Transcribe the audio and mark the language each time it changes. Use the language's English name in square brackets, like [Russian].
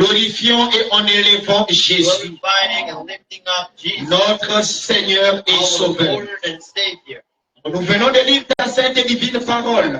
[French] glorifiant et en élevant Jésus, [English] Glorifying and lifting up Jesus, [French] notre Seigneur et [English] our [French] Sauveur. [English] Lord and Savior. [French] Nous venons de lire ta sainte et divine parole.